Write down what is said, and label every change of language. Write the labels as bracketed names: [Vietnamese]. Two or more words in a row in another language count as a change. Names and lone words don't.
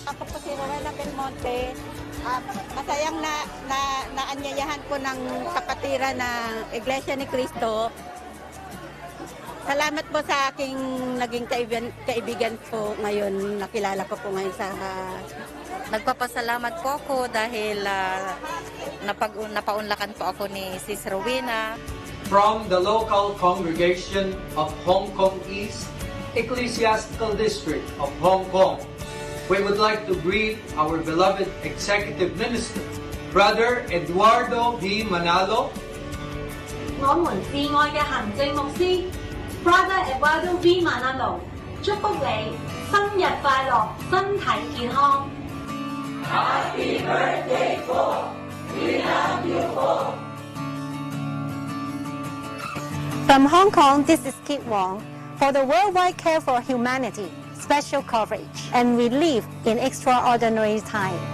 [Filipino] Ako po si Rowena Belmonte. Masayang naanyayahan po ng kapatiran ng Iglesia ni Cristo. Salamat po sa aking naging kaibigan po ngayon. Nakilala ko po ngayon sa... Nagpapasalamat po ako dahil napaunlakan po ako ni Sis Rowena. [English] From the local congregation of Hong Kong East, Ecclesiastical District of Hong Kong, we would like to greet our beloved Executive Minister, Brother Eduardo V. Manalo. [Cantonese] 我們至愛嘅行政牧師 Brother Eduardo V. Manalo，祝福你生日快樂，身體健康。 [English] Happy birthday, Paul! We love you, Paul! From Hong Kong, this is Kit Wong for the Worldwide Care for Humanity special coverage. And we live in extraordinary time.